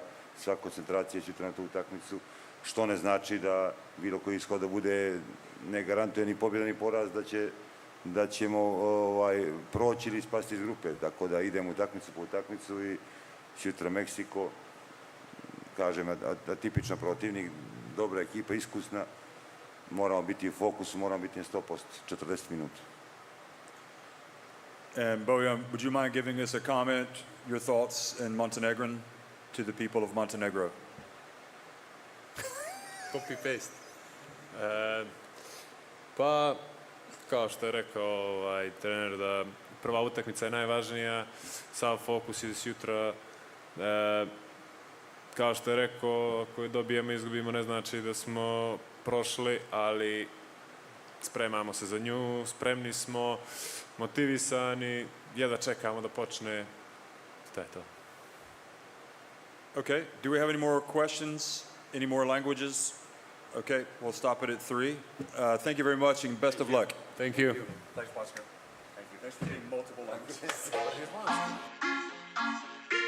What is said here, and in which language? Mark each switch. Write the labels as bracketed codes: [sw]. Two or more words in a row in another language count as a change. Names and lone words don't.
[sr] sva koncentracija će na tu utakmicu, što ne znači da bilo koji ishod da bude, ne garantuje ni pobjeda ni poraz da ćemo proći ili spasti iz grupe, tako da idemo utakmicu po utakmicu i sutra Meksiko, kažem, atipičan protivnik, dobra ekipa, iskusna, moramo biti u fokusu, moramo biti na 100%, 40 minuta. [en] And Bojan, would you mind giving us a comment, your thoughts in Montenegrin to the people of Montenegro? Copy-paste. [sr] Pa, kao što je rekao trener, da prva utakmica je najvažnija, sav fokus je sutra. Kao što je rekao, ako dobijemo i izgubimo, ne znači da smo prošli, ali spremamo se za nju, spremni smo, motivisani, jedva čekamo da počne. Šta je to? [en] Okay, do we have any more questions? Any more languages? Okay, we'll stop it at 3. Thank you very much and best of luck. Thank you. Thanks, Oscar. Thank you. Thanks for getting multiple languages.